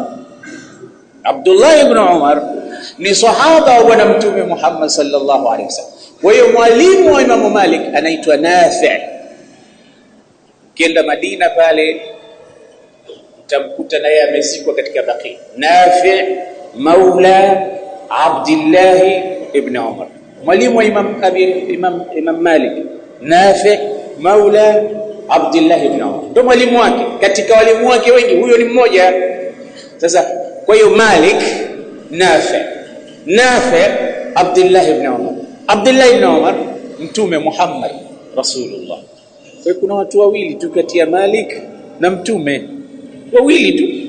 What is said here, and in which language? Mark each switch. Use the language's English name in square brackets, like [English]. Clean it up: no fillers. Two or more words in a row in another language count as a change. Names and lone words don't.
[Swahili] Abdullah ibn Umar ni sahaba wa bwana Mtume Muhammad [Arabic] صلى الله عليه وسلم. [Swahili] Kwa hiyo mwalimu wa Imam Malik anaitwa Nafi'. Kienda Madina pale utamkuta naye amezikwa katika Baqi. Nafi' maula Abdullah ibn Umar, mwalimu wa Imam Malik. Nafi' maula Abdullah ibn Umar ndio mwalimu wake. Katika walimu wake wengi huyo ni mmoja. Sasa kwa hiyo Malik, Nafi' Abdullah ibn Umar, Abdullah ibn Umar Mtume Muhammad Rasulullah. Kwa hiyo kuna watu wawili tu kati ya Malik na Mtume, wawili tu.